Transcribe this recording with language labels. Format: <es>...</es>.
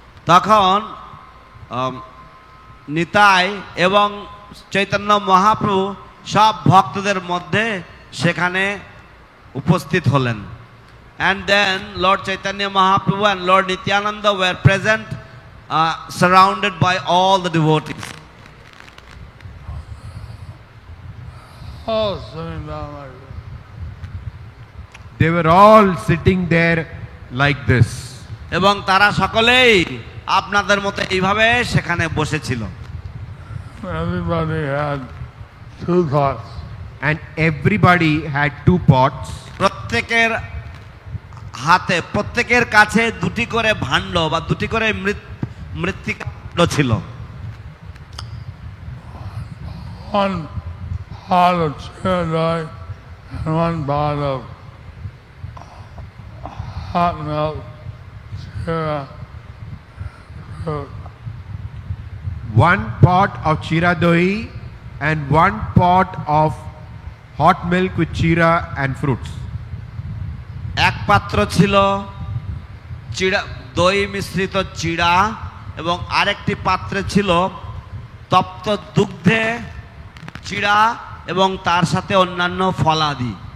<bn>তখন নিতাই এবং চৈতন্য মহাপ্রভু সব ভক্তদের মধ্যে সেখানে উপস্থিত হলেন।</bn> <en>And then Lord Chaitanya Mahaprabhu and Lord Nityananda were present, surrounded by all the devotees. All sitting down like this. They were all sitting there like this.</en> <bn>এবং তারা সকলেই আপনাদের মতো এইভাবে সেখানে বসেছিল।</bn> <en>Everybody had two pots. And everybody had two pots.</en> <bn>প্রত্যেকের হাতে, প্রত্যেকের কাছে দুটি করে ভাণ্ড বা দুটি করে মৃত্তিকা ভাণ্ড ছিল।</bn> <en>One pot of chira and one pot of hot milk, chira fruit. One pot of chira doi and one pot of hot milk with chira and fruits.</en> <bn>এক পাত্র ছিল চিড়া, দই মিশ্রিত চিড়া, এবং আরেকটি পাত্রে ছিল তপ্ত দুগ্ধে চিড়া এবং তার সাথে অন্যান্য ফলাদি।</bn>